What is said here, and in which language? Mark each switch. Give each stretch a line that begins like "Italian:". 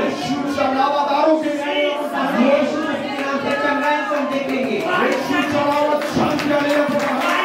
Marathi: येशूच्या नावात आरोग्य मिळालेले आपण पाहणार आहोत
Hindi: यीशु मसीह के नाम से चंगाई को हम देखेंगे
Marathi: येशूच्या नावात शांती आलेली आपण पाहणार आहोत